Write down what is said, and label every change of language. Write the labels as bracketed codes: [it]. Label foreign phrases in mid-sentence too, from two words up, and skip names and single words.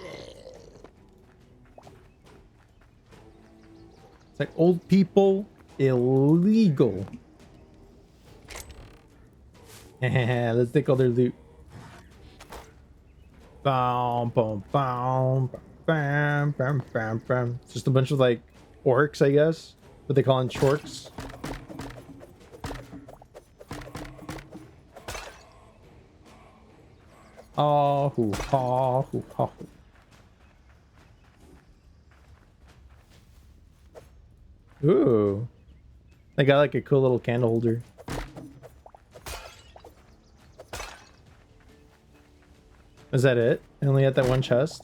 [en] It's like old people, illegal. Let's take all their loot. Bam, bam, bam, bam, bam, bam, bam. It's just a bunch of like orcs, I guess. What they call them, chorks. Oh, hoo, ha, hoo, ha. Ooh. They got like a cool little candle holder. Is that it? I only had that one chest.